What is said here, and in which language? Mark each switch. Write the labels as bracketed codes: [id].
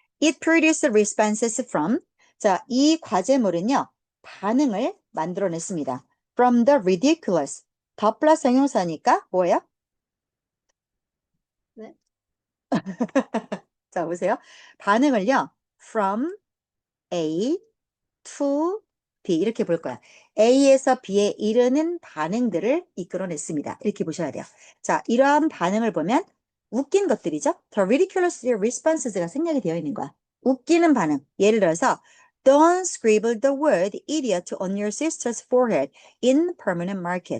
[en] It produced responses from. [ko] 자, 이 과제물은요. 반응을 만들어냈습니다. [en] From the ridiculous. [ko] 더 플러스 형용사니까 뭐예요? 네. 자, 보세요. 반응을요. [en] From A to B [ko] 이렇게 볼 거야. A에서 B에 이르는 반응들을 이끌어냈습니다. 이렇게 보셔야 돼요. 자, 이러한 반응을 보면 웃긴 것들이죠. [en] The ridiculous responses [ko] 가 생략이 되어 있는 거야. 웃기는 반응. 예를 들어서 [en] Don't scribble the word idiot on your sister's forehead in permanent marker.